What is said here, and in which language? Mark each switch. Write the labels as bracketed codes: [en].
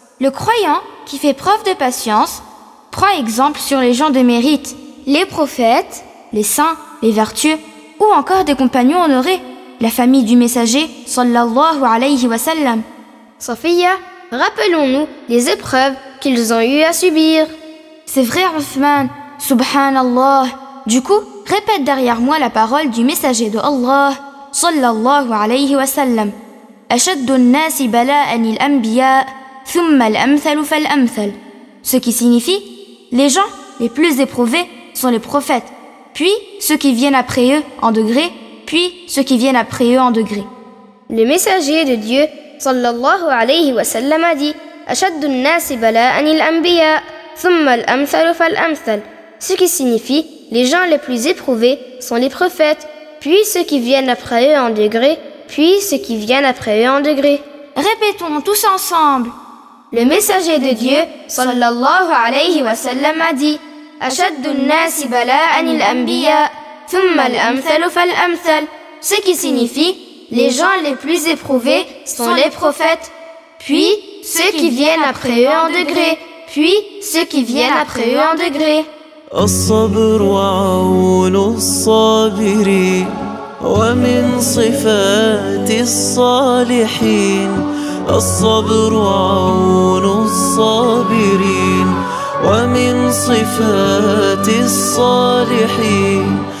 [fr] Le croyant qui fait preuve de patience prend exemple sur les gens de mérite, les prophètes, les saints, les vertueux ou encore des compagnons honorés, la famille du messager [ar] sallallahu alayhi wa sallam. [fr] Sophia, rappelons-nous les épreuves qu'ils ont eu à subir. C'est vrai Othman, subhanallah. Du coup, répète derrière moi la parole du messager de Allah [ar] sallallahu alayhi wa sallam. أشد الناس بلاء الأنبياء ثم الأمثل فالأمثل. [fr] Ce qui signifie, les gens les plus éprouvés sont les prophètes, puis ceux qui viennent après eux en degré, puis ceux qui viennent après eux en degré. Le messager de Dieu [ar] sallallahu alayhi wa sallam [fr] a dit [ar] أشد الناس بلاء الأنبياء ثم الأمثل فالأمثل. [fr] Ce qui signifie, les gens les plus éprouvés sont les prophètes, puis ceux qui viennent après eux en degré, puis ceux qui viennent après eux en degré. Répétons tous ensemble. Le messager de Dieu [ar] sallallahu alayhi wa sallam [fr] a dit [ar] أشد الناس بلاء الأنبياء ثم الأمثل فالأمثل. [fr] Ce qui signifie, les gens les plus éprouvés sont les prophètes, puis ceux qui viennent après eux en degré, puis ceux qui viennent après eux en degré. [ar] الصبر وعون الصابرين ومن صفات الصالحين. الصبر وعون الصابرين ومن صفات الصالحين.